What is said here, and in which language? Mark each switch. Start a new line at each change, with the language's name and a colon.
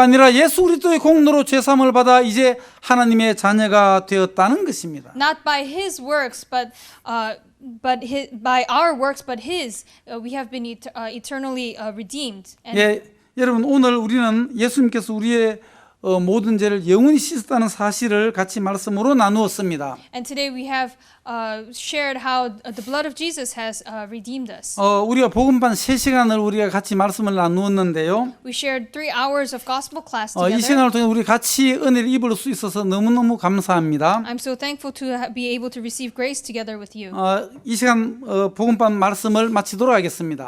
Korean: 아니라 예수 그리스도의 공로로 죄 사함을 받아 이제 하나님의 자녀가 되었다는 것입니다.
English: Not by His works, but by our works, but His. We have been eternally redeemed. And
Korean: 예, 여러분 오늘 우리는 예수님께서 우리의 모든 죄를 영원히 씻었다는 사실을 같이 말씀으로 나누었습니다.
English: And today we have shared how the blood of Jesus has redeemed us.
Korean: 우리가 복음반 3시간을 우리가 같이 말씀을 나누었는데요.
English: We shared 3 hours of gospel class
Korean: 이
English: together.
Korean: 시간을 통해 우리 같이 은혜를 입을 수 있어서 너무너무 감사합니다.
English: I'm so thankful to be able to receive grace together with you.
Korean: 이 시간 복음반 말씀을 마치도록 하겠습니다.